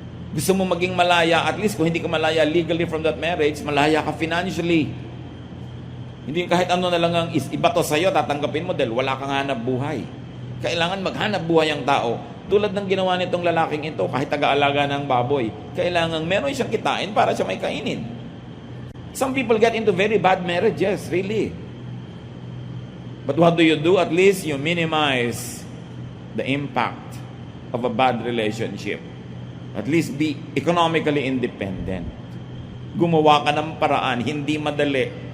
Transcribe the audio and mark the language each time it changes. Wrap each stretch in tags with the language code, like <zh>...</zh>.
<tl>Gusto mo maging malaya, at least kung hindi ka malaya</tl> <en>legally from that marriage,</en> <tl>malaya ka financially. Hindi kahit ano na lang ang iba to sa'yo, tatanggapin mo dahil wala kang hanap buhay. Kailangan maghanap buhay ang tao. Tulad ng ginawa nitong lalaking ito, kahit taga-alaga ng baboy, kailangan meron siyang kitain para siya may kainin.</tl> <en>Some people get into very bad marriages, really. But what do? At least you minimize the impact of a bad relationship. At least be economically independent.</en> <tl>Gumawa ka ng paraan, hindi madali.</tl>